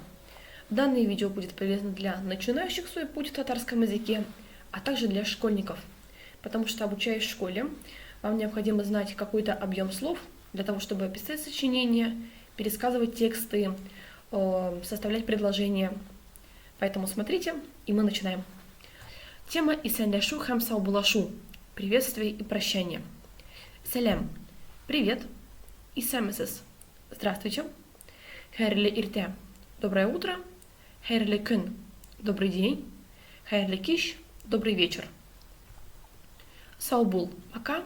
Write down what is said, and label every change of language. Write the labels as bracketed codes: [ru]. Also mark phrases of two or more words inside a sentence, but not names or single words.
[ru] Данное видео будет полезно для начинающих свой путь в татарском языке, а также для школьников, потому что, обучаясь в школе, вам необходимо знать какой-то объем слов для того, чтобы писать сочинения, пересказывать тексты, составлять предложения. Поэтому смотрите, и мы начинаем. [tt] Тема «Исәнләшү һәм саубуллашу» – [ru] приветствие и прощание. [tt] Сәлам – привет. Исәммесез – здравствуйте. Хәйрле иртә – [ru] доброе утро. [tt] Хәйрле көн – [ru] добрый день. [tt] Хәйрле кич – [ru] добрый вечер. [tt] Саубул – пока.